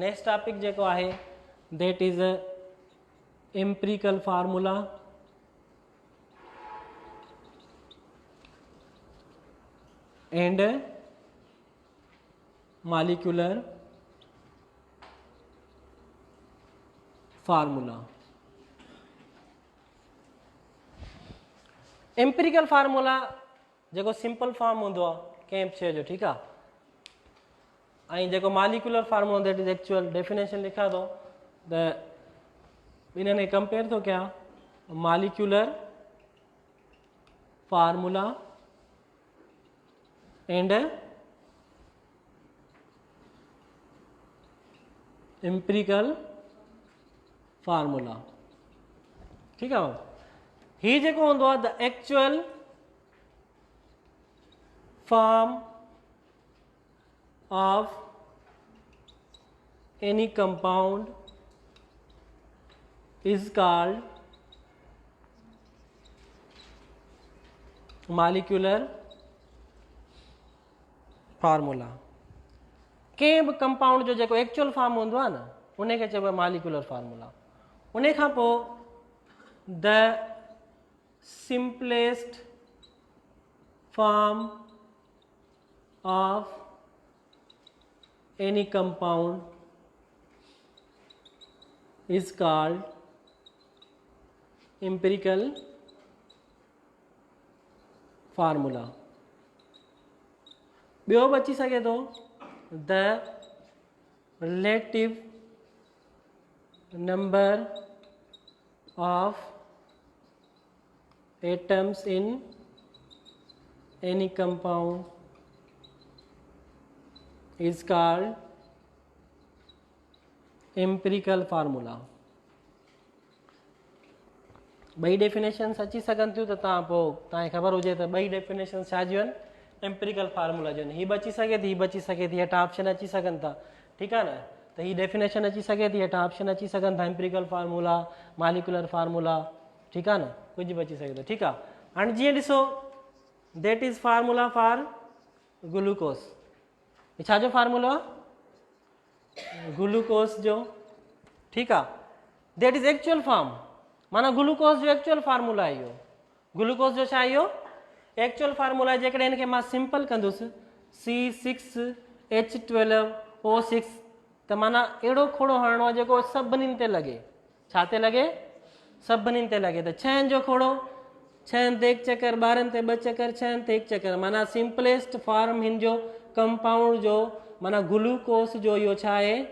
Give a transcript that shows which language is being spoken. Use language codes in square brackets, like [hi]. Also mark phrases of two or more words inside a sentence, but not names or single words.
[en] next topic [sd] जेको आहे [en] that is empirical formula and molecular formula. empirical formula [sd] जेको [en] simple form [sd] हूंदो आहे कंहिं बि शइ जो, ठीकु आहे, ऐं जेको [en] molecular formula that is actual definition [sd] लिखा थो त इन्हनि खे कंपेयर थो कयां [en] molecular formula and empirical formula, [sd] ठीकु आहे। हीउ जेको हूंदो आहे [en] the actual form of any compound is called molecular formula. [sd] कंहिं बि कंपाउंड जो जेको [en] actual form [sd] हूंदो आहे न उनखे चइबो आहे [en] molecular formula. [sd] उन खां पोइ [en] the simplest form of any compound is called empirical formula. [sd] ॿियो बि अची सघे थो [en] the relative number of atoms in any compound is called empirical formula. [sd] बई डेफिनेशन अची सघनि थियूं त तव्हां पोइ तव्हांखे ख़बर हुजे त बई डेफिनेशन छा जूं आहिनि, [en] empirical formula [sd] जो आहिनि. हीअ बि अची सघे थी, हीअ बि अची सघे थी, हेठां ऑप्शन अची सघनि था. ठीकु आहे न, त हीअ डेफिनेशन अची सघे थी, हेठां ऑप्शन अची सघनि था, [en] empirical formula, molecular formula. [sd] ठीकु आहे न, कुझु बि अची सघे थो. ठीकु आहे. हाणे जीअं ॾिसो, [en] that is formula for glucose. [sd] छा जो फार्मूलो आहे? ग्लूकोस जो. ठीकु आहे. [en] that is actual form, [sd] माना ग्लूकोस जो [en] actual formula [sd] आहे इहो. ग्लूकोस जो छा इहो [en] actual formula [sd] आहे. जेकॾहिं हिनखे मां सिंपल कंदुसि C6H12O6, त माना अहिड़ो खोड़ो हणणो आहे जेको सभिनीनि ते लॻे. छा ते लॻे? सभिनीनि ते लॻे. त 6 जो खोड़ो, 6 ते 1 चकर, 12 ते 2 चकर, 6 ते 1 चकर, माना [en] simplest form [sd] हिन जो कंपाउंड जो, माना ग्लूकोस जो इहो छा आहे?